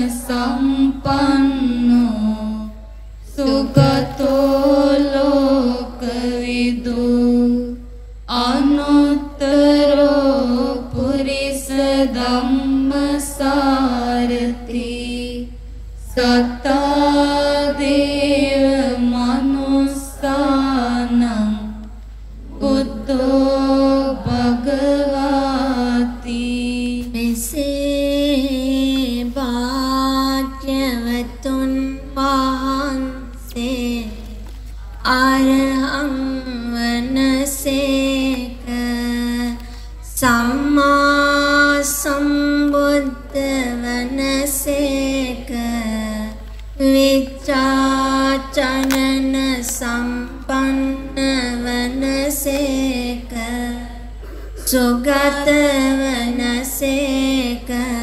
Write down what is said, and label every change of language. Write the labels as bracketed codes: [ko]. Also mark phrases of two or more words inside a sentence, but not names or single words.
[pi] සම්පන්නෝ සුගතෝ ලෝකවිදු අනුත්තරෝ පුරිස ධම්මසාරති සත්තා දේව මනුස්සානං බුද්ධෝ භගවාති [si] මෙසේ භාග්‍යවතුන් වහන්සේ අරහං වනසේක සම්මා සම්බුද්ධ වනසේක විචාචනන සම්පන්න වනසේක සුගත වනසේක